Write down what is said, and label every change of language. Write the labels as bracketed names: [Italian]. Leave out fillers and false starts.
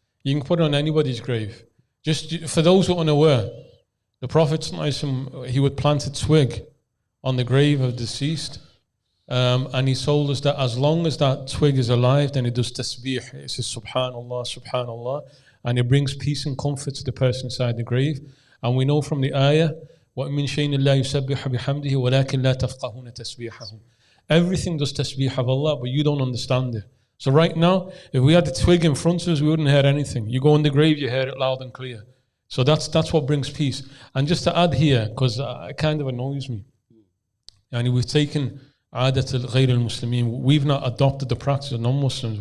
[English] You can put it on anybody's grave. Just for those who are unaware, the Prophet, he would plant a twig on the grave of deceased, and he told us that as long as that twig is alive, then it does tasbih. It says subhanallah, subhanallah, and it brings peace and comfort to the person inside the grave. And we know from the ayah, [Arabic] وَمِن شَيْءٍ لَا يُسَبِّحُ بِحَمْدِهِ وَلَكِنْ لَا تَفْقَهُونَ تَسْبِيحَهُ. [English] Everything does tasbih of Allah, but you don't understand it. So right now, if we had the twig in front of us, we wouldn't hear anything. You go in the grave, you hear it loud and clear. So that's what brings peace. And just to add here, because it kind of annoys me, and we've taken [Arabic] adat al-ghayr al-Muslimin, [English] we've not adopted the practice of non-Muslims.